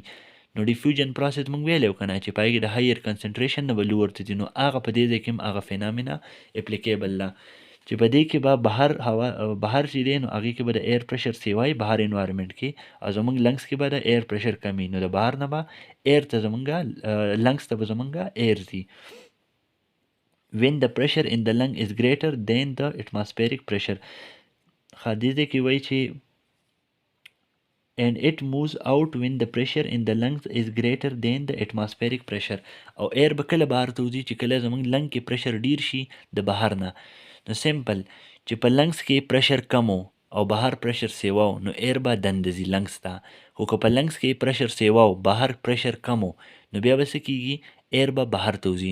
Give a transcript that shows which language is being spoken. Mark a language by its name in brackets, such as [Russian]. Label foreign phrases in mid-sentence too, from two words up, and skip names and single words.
[Pashto] نو [English] diffusion process [Pashto] مونږ ویلو کنه چې پای کې د [English] higher concentration [Pashto] نه ولور ته دي، نو هغه په دې ځای کې هغه [English] phenomena applicable [Pashto] لا چې په دې کې به بهر هوا بهر چې دی نو هغې کې به د [English] air pressure [Pashto] سیوای بهر انوایرمنټ کې، او زمونږ لنګس کې به د [English] air pressure [Pashto] کمی، نو د بهر نه به ایر ته زمونږه لنګس ته به زمونږه ایر ځي. [English] when the pressure in the lung is greater than the atmospheric pressure. [Pashto] خادیزه کې وایي چې [English] and it moves out when the pressure in the lungs is greater than the atmospheric pressure. [Pashto] او ایر به کله بهر ته وځي چې کله زمونږ لنګ کې پریشر ډیر شي د بهر نه. نو سمپل چې په لنګس کې پریشر کم او بهر پریشر سیواو نو ایر به دنده ځي لنګس ته. خو که په لنګس کې پریشر سیواو بهر پریشر کم نو بیا به څه کیږي، ایر به بهر ته وځي.